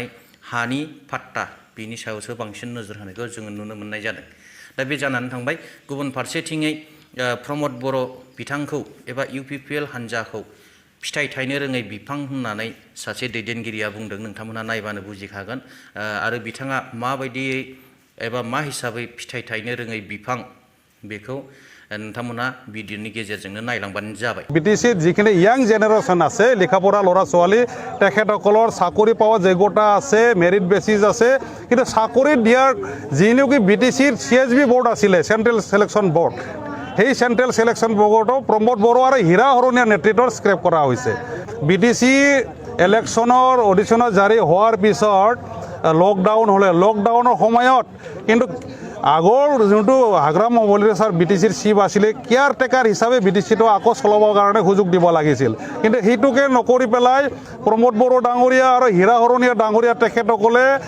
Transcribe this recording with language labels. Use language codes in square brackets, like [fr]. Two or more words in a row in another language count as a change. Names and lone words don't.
[brx] हानि पाट्टा बिनि सायावसो बांसिन नोजोर होनायखौ जोङो नुनो मोननाय जादों दा बे जानानै थांबाय गुबुन फारसेथिङै प्रमद बर' बिथांखौ एबा UPPL हान्जाखौ फिथाइ थायनो रोङै बिफां होननानै सासे दैदेनगिरिया बुंदों नोंथांमोनहा नायबानो बुजिखागोन आरो बिथाङा माबायदियै एबा मा हिसाबै फिथाइ थायनो रोङै बिफां बेखौ नोंथांमोना भिडिअनि गेजेरजोंनो नायलांबानो जाबाय [as] বিটিচিত যিখিনি [en] young generation [as] আছে লেখাপঢ়া ল'ৰা ছোৱালী তেখেতসকলৰ চাকৰি পোৱা যোগ্যতা আছে [en] merit basis [as] আছে কিন্তু চাকৰি দিয়াৰ যিনেকি বিটিচিৰ CSB বৰ্ড আছিলে [en] central selection board [as] সেই [en] central selection board [as] প্ৰমোদ বড়ো আৰু হীৰা হৰণীয়া নেতৃত্বত স্ক্ৰেপ কৰা হৈছে বিটিচি ইলেকশ্যনৰ অডিশ্যনত জাৰি হোৱাৰ পিছত লকডাউন হ'লে লকডাউনৰ সময়ত কিন্তু আগৰ যোনটো হাগ্ৰামা মহিলাৰি ছাৰ বিটিচিৰ চিফ আছিলে [en] care taker [as] হিচাপে বিটিচিটো আকৌ চলাবৰ কাৰণে সুযোগ দিব লাগিছিল কিন্তু সেইটোকে নকৰি পেলাই প্ৰমোদ বড়ো ডাঙৰীয়া আৰু হীৰা হৰণীয়া ডাঙৰীয়া তেখেতসকলে